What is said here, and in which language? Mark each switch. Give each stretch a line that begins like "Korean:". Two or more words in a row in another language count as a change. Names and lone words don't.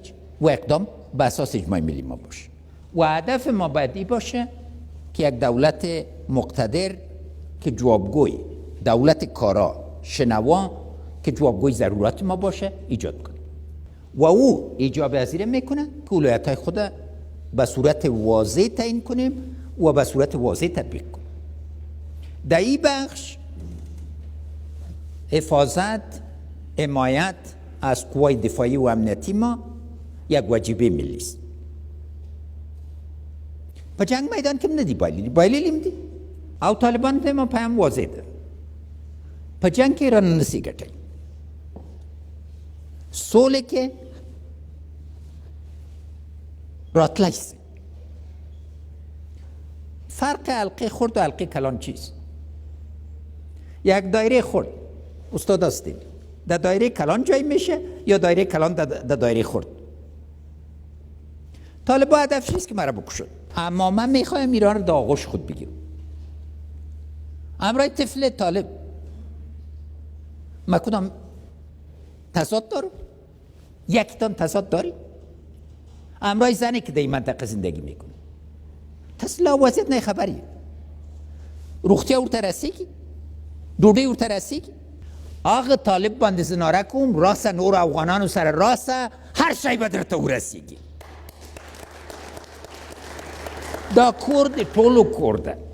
Persian: و اقدام به اساس اجماع ملی ما باشه و هدف ما باید باشه که یک دولت مقتدر که جوابگوی، دولت کارا شنوا که جوابگوی ضرورت ما باشه ایجاد کنه و او ایجاب پذیری میکنه که ولایت‌های خود به صورت واضح تعیین کنیم و به صورت واضح تطبیق کنیم. در این بخش حفاظت، حمایت از قوای دفاعی و امنیتی ما یک واجبه ملی است.
Pashto: په جنگ میدان کې ندی بایللیم دی او طالبان ته ما پیام واضح ده، په جنگ کې را نسی ګټي، سوله کې راتلای سي.
Persian: فرق حلقه خرد و حلقه کلان چیست؟ یک دایره خرد استاد هستید، در دایره کلان جای میشه یا دایره کلان در دایره خرد؟ طالبان هدفش نیست که مرا بکشن، اما من میخوایم ایران رو در آغوش خود بگیرم. امرای طفل طالب ما کدام تضاد دارم؟ یکتان تضاد داریم؟ امرای زنی که در این منطقه زندگی میکنه تسلا وضعیت نه خبریه،
Pashto: روغتیا ورته رسیږي، ډوډۍ ورته رسیږي. هغه طالب باندې زناره کوم راسه نور افغانانو سره راسه هر شی به درته ورسیږي. دا کور د ټولو کور ده.